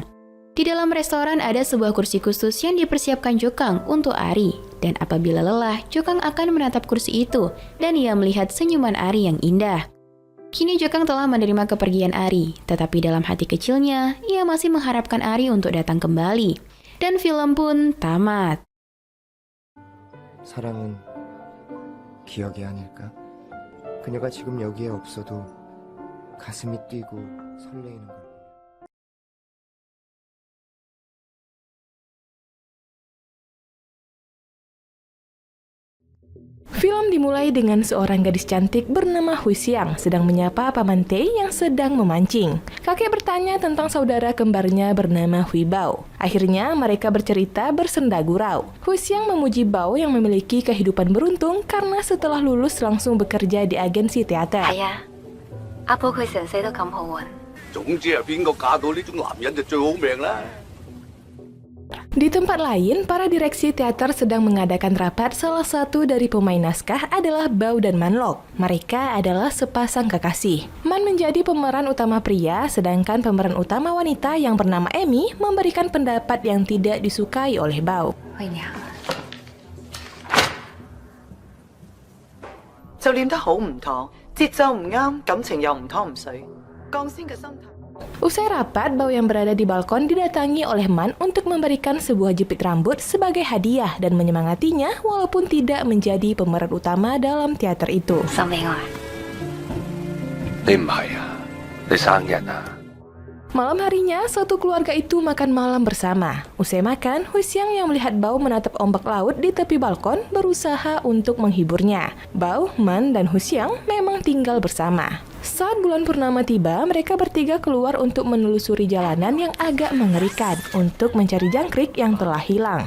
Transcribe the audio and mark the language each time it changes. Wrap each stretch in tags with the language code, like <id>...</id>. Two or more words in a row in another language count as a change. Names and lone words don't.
<id>Di dalam restoran ada sebuah kursi khusus yang dipersiapkan Jokang untuk Ari, dan apabila lelah, Jokang akan menatap kursi itu, dan ia melihat senyuman Ari yang indah. Kini Jokang telah menerima kepergian Ari, tetapi dalam hati kecilnya, ia masih mengharapkan Ari untuk datang kembali. Dan film pun tamat.</id> <ko>사랑은 기억이 아닐까? 그녀가 지금 여기에 없어도 가슴이 뛰고 설레이는 걸.</ko> <id>Film dimulai dengan seorang gadis cantik bernama Hui Xiang sedang menyapa Paman Tei yang sedang memancing. Kakek bertanya tentang saudara kembarnya bernama Hui Bao. Akhirnya mereka bercerita bersenda gurau. Hui Xiang memuji Bao yang memiliki kehidupan beruntung karena setelah lulus langsung bekerja di agensi teater.</id> <yue>係啊，阿寶佢成世都咁好運。總之係邊個嫁到呢種男人就最好命啦。</yue> <id>Di tempat lain, para direksi teater sedang mengadakan rapat. Salah satu dari pemain naskah adalah Bao dan Manlok. Mereka adalah sepasang kekasih. Man menjadi pemeran utama pria, sedangkan pemeran utama wanita yang bernama Amy memberikan pendapat yang tidak disukai oleh Bao.</id> <yue>喂你好，就練得好唔妥，節奏唔啱，感情又唔湯唔水，鋼仙嘅心態。</yue> <id>Usai rapat, Bao yang berada di balkon didatangi oleh Man untuk memberikan sebuah jepit rambut sebagai hadiah dan menyemangatinya walaupun tidak menjadi pemeran utama dalam teater itu.</id> <yue>送俾我啊。你唔係啊？你生日啊？</yue> <id>Malam harinya, satu keluarga itu makan malam bersama. Usai makan, Hui Xiang yang melihat Bao menatap ombak laut di tepi balkon berusaha untuk menghiburnya. Bao, Man, dan Hui Xiang memang tinggal bersama. Saat bulan purnama tiba, mereka bertiga keluar untuk menelusuri jalanan yang agak mengerikan untuk mencari jangkrik yang telah hilang.</id>